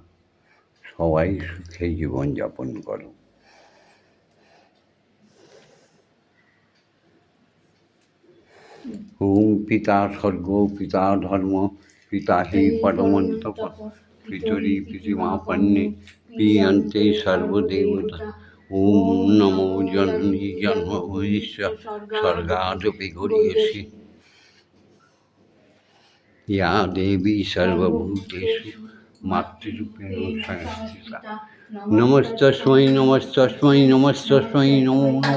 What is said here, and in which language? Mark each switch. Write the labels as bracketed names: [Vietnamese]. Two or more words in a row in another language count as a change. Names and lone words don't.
[Bangla] সবাই সুখে জীবনযাপন করো। [Sanskrit] ওম পিতা স্বর্গ, পিতা ধর্ম, পিতা হি পরমন্তপ, পিতরি পিতৃমাপন্নে, পিয়ন্তে সর্বদেবতা। ওম নমো জননী জন্মভূমিশ্চ স্বর্গাদপি গরীয়সী। या देवी सर्वभूतेषु मातृरूपेण संस्थिता। नमस्तस्मै नमस्तस्मै नमस्तस्मै नमो नमः।